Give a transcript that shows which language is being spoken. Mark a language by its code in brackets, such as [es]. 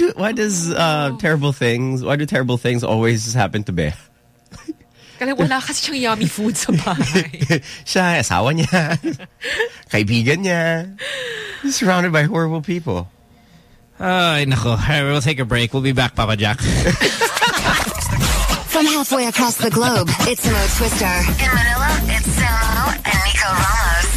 [en] Why do terrible things always happen to Bea? [tl] Kasi wala kasi siyang yummy food sa bahay. Siya, asawa niya. Kaibigan niya. [en] He's surrounded by horrible people. [tl] Ay, nako. [en] All right, we'll take a break. We'll be back, Papa Jack. From halfway across the globe, it's Mo Twister. In Manila, it's Samo and Nico Ramos.